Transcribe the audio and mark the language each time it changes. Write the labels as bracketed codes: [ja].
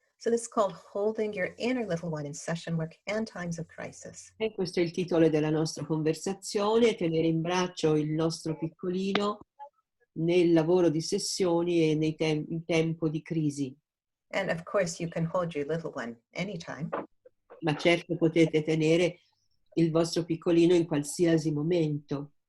[en] So this is called Holding Your Inner Little One in Session Work and Times of Crisis. [it] E questo è il titolo della nostra conversazione, tenere in braccio il nostro piccolino nel lavoro di sessioni e in tempo di crisi. [en] And of course, you can hold your little one anytime. [it] Ma certo potete tenere il vostro piccolino in qualsiasi momento.